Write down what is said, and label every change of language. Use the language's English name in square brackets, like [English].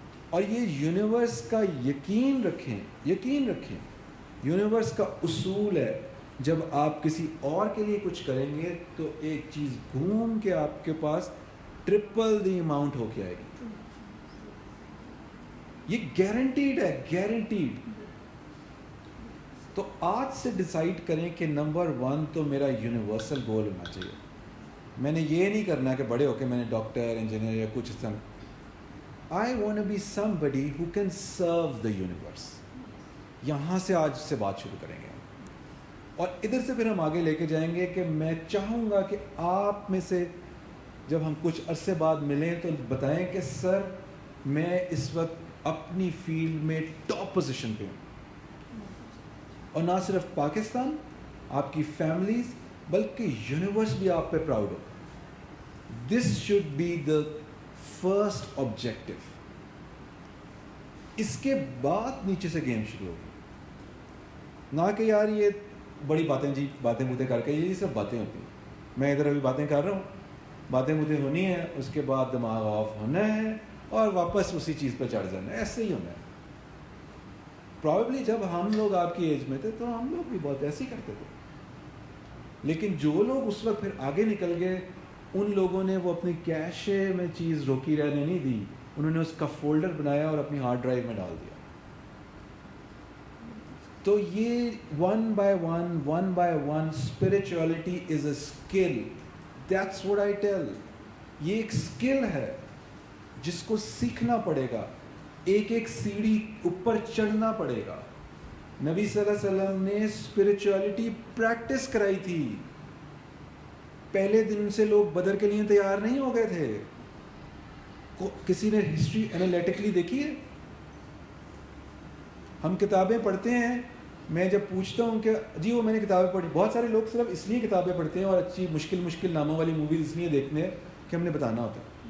[Urdu] اور یہ یونیورس کا یقین رکھیں, یونیورس کا اصول ہے جب آپ کسی اور کے لیے کچھ کریں گے تو ایک چیز گھوم کے آپ کے پاس ٹرپل دی اماؤنٹ ہو کے آئے گی. یہ گارنٹیڈ ہے, گارنٹیڈ. تو آج سے ڈیسائیڈ کریں کہ نمبر 1 تو میرا یونیورسل گول ہونا چاہیے. میں نے یہ نہیں کرنا کہ بڑے ہو کے میں نے ڈاکٹر, انجینئر یا کچھ اس طرح. [English] I want to be somebody who can serve the universe. [Urdu] یہاں سے آج سے بات شروع کریں گے اور ادھر سے پھر ہم آگے لے کے جائیں گے کہ میں چاہوں گا کہ آپ میں سے جب ہم کچھ عرصے بعد ملیں تو بتائیں کہ سر میں اس وقت اپنی فیلڈ میں ٹاپ پوزیشن پہ ہوں, اور نہ صرف پاکستان, آپ کی فیملیز, بلکہ یونیورس بھی آپ پہ proud ہو. [English] This should be the first objective. [Urdu] اس کے بعد نیچے سے گیم شروع ہوگی. نہ کہ یار یہ بڑی باتیں جی باتیں کر کے, یہ سب باتیں ہوتی ہیں. میں ادھر ابھی باتیں کر رہا ہوں, باتیں ہونی ہیں, اس کے بعد دماغ آف ہونا ہے اور واپس اسی چیز پہ چڑھ جانا ہے. ایسے ہی ہونا ہے. پرابیبلی جب ہم لوگ آپ کی ایج میں تھے تو ہم لوگ بھی بہت ایسے ہی کرتے تھے, لیکن جو لوگ اس وقت پھر آگے نکل گئے ان لوگوں نے وہ اپنی کیشے میں چیز روکی رہنے نہیں دی, انہوں نے اس کا فولڈر بنایا اور اپنی ہارڈ ڈرائیو میں ڈال دیا. تو یہ [English] one by one spirituality is a skill. That's what I tell. [Urdu] یہ ایک اسکل ہے جس کو سیکھنا پڑے گا, ایک سیڑھی اوپر چڑھنا پڑے گا. نبی صلی اللہ علیہ وسلم نے اسپرچولیٹی پریکٹس کرائی تھی. پہلے دن سے لوگ بدر کے لیے تیار نہیں ہو گئے تھے. کسی نے ہسٹری انالیٹکلی دیکھی ہے؟ ہم کتابیں پڑھتے ہیں, میں جب پوچھتا ہوں کہ جی وہ میں نے کتابیں پڑھی, بہت سارے لوگ صرف اس لیے کتابیں پڑھتے ہیں اور اچھی مشکل ناموں والی موویز اس لیے دیکھتے ہیں کہ ہم نے بتانا ہوتا ہے.